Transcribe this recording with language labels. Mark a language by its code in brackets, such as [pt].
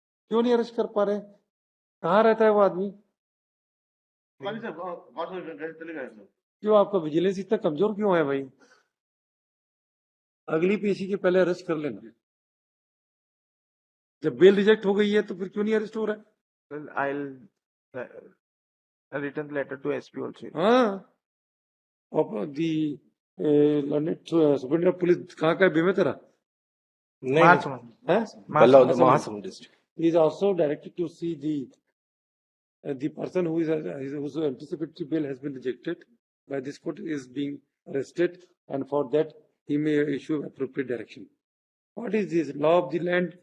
[hi] क्यों नहीं अरेस्ट कर पा रहे? कहाँ रहता है वो आदमी? गाड़ी से गाँव से चले गए सर। क्यों आपका विजिलेंस इतना कमजोर क्यों है भाई? अगली पेशी के पहले अरेस्ट कर लेना। जब बेल रिजेक्ट हो गई है तो फिर क्यों नहीं अरेस्ट हो रहा है? [en] Well, I'll return the letter to SP also. [hi] हाँ, और दी सुप्रीम पुलिस कहाँ का है बेमेतरा? नहीं, महासमुंद। है Mahasamund district. [en] He is also directed to see the person whose anticipatory bail has been rejected by this court is being arrested, and for that he may issue appropriate direction. What is this law of the land?